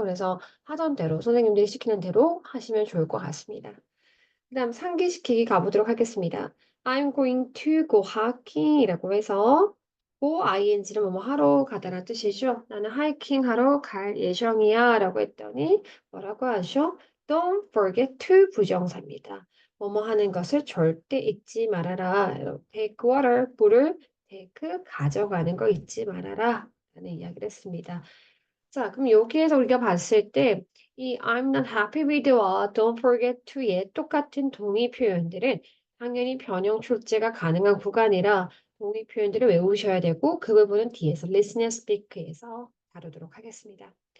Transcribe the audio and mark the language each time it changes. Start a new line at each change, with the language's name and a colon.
Korean: 그래서 하던 대로 선생님들이 시키는 대로 하시면 좋을 것 같습니다. 그다음 상기시키기 가보도록 하겠습니다.
English: I'm going to go hiking
Korean: 이라고 해서 go ing는 뭐뭐 하러 가다라는 뜻이죠. 나는 하이킹 하러 갈 예정이야라고 했더니 뭐라고 하죠?
English: Don't forget to
Korean: 부정사입니다. 뭐뭐 하는 것을 절대 잊지 말아라.
English: Take water,
Korean: 물을 take 가져가는 거 잊지 말아라. 라는 이야기를 했습니다. 자, 그럼 여기에서 우리가 봤을 때 이
English: I'm not happy with
Korean: 와
English: don't forget to
Korean: 의 똑같은 동의 표현들은 당연히 변형 출제가 가능한 구간이라 동의 표현들을 외우셔야 되고 그 부분은 뒤에서
English: listen and speak
Korean: 에서 다루도록 하겠습니다.